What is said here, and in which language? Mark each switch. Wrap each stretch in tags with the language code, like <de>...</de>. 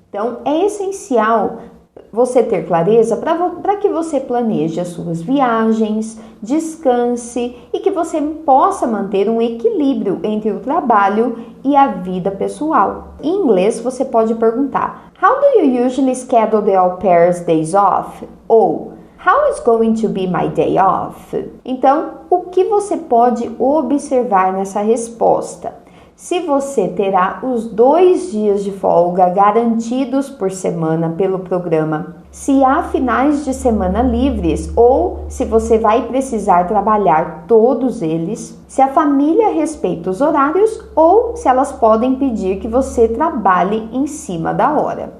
<pt>Então, é essencial você ter clareza para que você planeje as suas viagens, descanse e que você possa manter um equilíbrio entre o trabalho e a vida pessoal. Em inglês, você pode perguntar:</pt> <en>How do you usually schedule the au pair's days off?</en> <pt>Ou</pt> <en>How is going to be my day off?</en> <pt>Então, o que você pode observar nessa resposta? Se você terá os 2 dias de folga garantidos por semana pelo programa, se há finais de semana livres ou se você vai precisar trabalhar todos eles, se a família respeita os horários ou se elas podem pedir que você trabalhe em cima da hora.</pt>